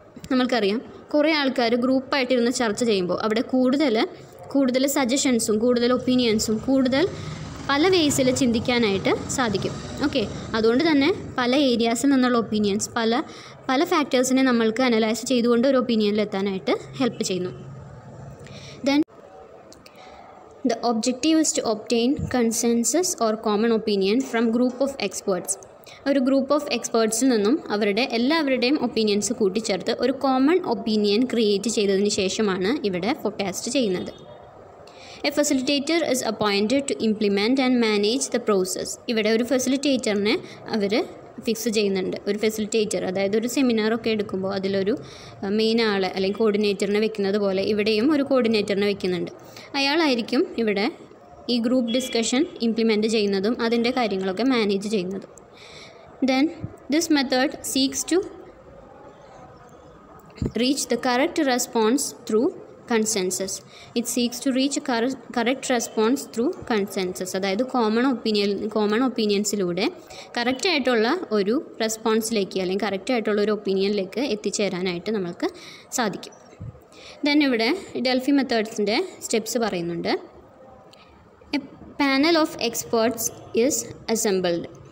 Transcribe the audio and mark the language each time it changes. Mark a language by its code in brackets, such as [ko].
[ml] നമ്മൾക്കറിയാം കുറേ ആൾക്കാർ ഗ്രൂപ്പായിട്ടിരുന്ന് ചർച്ച ചെയ്യുമ്പോൾ അവിടെ കൂടുതൽ സജഷൻസും കൂടുതൽ ഒപ്പീനിയൻസും കൂടുതൽ പല വേസിൽ ചിന്തിക്കാനായിട്ട് സാധിക്കും. ഓക്കെ, അതുകൊണ്ട് തന്നെ പല ഏരിയാസിൽ നിന്നുള്ള ഒപ്പീനിയൻസ് പല ഫാക്ടേഴ്സിനെ നമ്മൾക്ക് അനലൈസ് ചെയ്തുകൊണ്ട് ഒരു ഒപ്പീനിയനിലെത്താനായിട്ട് ഹെൽപ്പ് ചെയ്യുന്നു. [en] Then the objective is to obtain consensus or common opinion from group of experts. [ml] ഒരു ഗ്രൂപ്പ് ഓഫ് എക്സ്പേർട്സിൽ നിന്നും എല്ലാവരുടെയും ഒപ്പീനിയൻസ് കൂട്ടിച്ചേർത്ത് ഒരു കോമൺ ഒപ്പീനിയൻ ക്രിയേറ്റ് ചെയ്തതിന് ശേഷമാണ് ഇവിടെ ഫോർകാസ്റ്റ് ചെയ്യുന്നത്. [en] A facilitator is appointed to implement and manage the process. [ml] ഇവിടെ ഒരു ഫെസിലിറ്റേറ്ററിനെ അവർ ഫിക്സ് ചെയ്യുന്നുണ്ട്. ഒരു ഫെസിലിറ്റേറ്റർ, അതായത് ഒരു സെമിനാറൊക്കെ എടുക്കുമ്പോൾ അതിലൊരു മെയിൻ ആളെ അല്ലെങ്കിൽ കോർഡിനേറ്ററിനെ വെക്കുന്നത് പോലെ ഇവിടെയും ഒരു കോർഡിനേറ്ററിനെ വെക്കുന്നുണ്ട്. അയാളായിരിക്കും ഇവിടെ ഈ ഗ്രൂപ്പ് ഡിസ്കഷൻ ഇംപ്ലിമെൻറ്റ് ചെയ്യുന്നതും അതിൻ്റെ കാര്യങ്ങളൊക്കെ മാനേജ് ചെയ്യുന്നതും. [en] Then this method seeks to reach the correct response through consensus. It seeks to reach a correct response through consensus. [ml] അതായത് കോമൺ ഒപ്പീനിയൻസിലൂടെ കറക്റ്റായിട്ടുള്ള ഒരു റെസ്പോൺസിലേക്ക് അല്ലെങ്കിൽ കറക്റ്റായിട്ടുള്ള ഒരു ഒപ്പീനിയനിലേക്ക് എത്തിച്ചേരാനായിട്ട് നമ്മൾക്ക് സാധിക്കും. ദെൻ ഇവിടെ ഡെൽഫി മെത്തേഡ്സിൻ്റെ സ്റ്റെപ്സ് പറയുന്നുണ്ട്. [en] A panel of experts is assembled.